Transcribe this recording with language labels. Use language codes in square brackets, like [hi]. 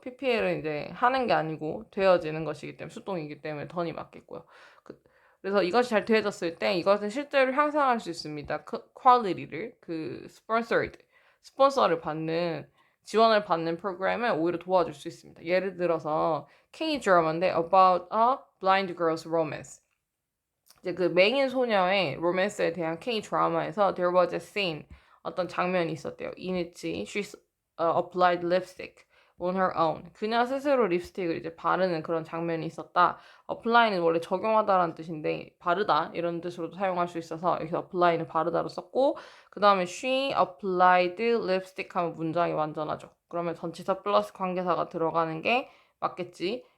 [ko] PPL은 이제 하는 게 아니고 되어지는 것이기 때문에 수동이기 때문에 던이 맞겠고요. 그래서 이것이 잘 되어졌을 때 이것은 실제로 향상할 수 있습니다. 퀄리티를 그 스폰서를 받는 지원을 받는 프로그램을 오히려 도와줄 수 있습니다. 예를 들어서 K 드라마인데 About a Blind Girl's Romance. 이제 그 맹인 소녀의 로맨스에 대한 K 드라마에서 [en] there was a scene [ko] 어떤 장면이 있었대요. [en] In which she applied lipstick on her own. [ko] 그녀 스스로 립스틱을 이제 바르는 그런 장면이 있었다. apply는 원래 적용하다라는 뜻인데 바르다 이런 뜻으로도 사용할 수 있어서 여기서 apply는 바르다로 썼고 그 다음에 [en] she applied lipstick [ko] 하면 문장이 완전하죠. 그러면 전치사 플러스 관계사가 들어가는 게 맞겠지.